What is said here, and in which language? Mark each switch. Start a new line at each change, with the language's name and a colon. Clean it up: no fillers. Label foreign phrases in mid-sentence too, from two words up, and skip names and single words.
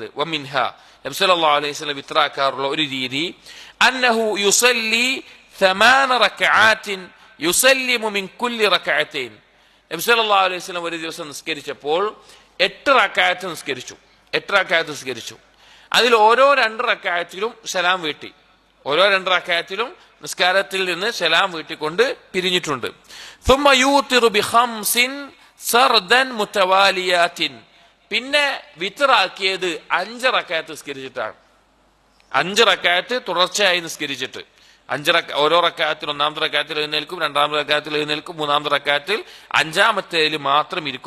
Arabic: ومنها، النبي صلى الله عليه وسلم
Malayalam: വിത്റാക്കാറുള്ള ഒരു രീതി,
Arabic: أنه يصلي 8 ركعات يسلم من كل ركعتين.
Malayalam: നബി
Arabic: صلى الله عليه وسلم
Malayalam: ഒരു ദിവസം നിസ്കരിച്ചപ്പോൾ 8 റക്അത്ത് നിസ്കരിച്ചു. അതിൽ ഓരോ 2 റക്അത്തിലും സലാം വീട്ടി, ഓരോ 2 റക്അത്തിലും നിസ്കാരത്തിൽ നിന്ന് സലാം വീട്ടിക്കൊണ്ട് പിരിഞ്ഞിട്ടുണ്ട്.
Arabic: ثم يوتر ب5 سردا متواليات,
Malayalam: പിന്നെ വിത്റാക്കിയത് 5 റക്അത്ത് നിസ്കരിച്ചിട്ടാണ്. 5 റക്അത്ത് തുടർച്ചയായി നിസ്കരിച്ചിട്ട്, ഓരോ റക്അത്തിൽ, 1-ാമത്തെ റക്അത്തിൽ എഴുന്നേൽക്കും, 2-ാമത്തെ റക്അത്തിൽ എഴുന്നേൽക്കും, 3-ാമത്തെ റക്അത്തിൽ 5-ാമത്തേതിൽ മാത്രം ഇരിക്കും.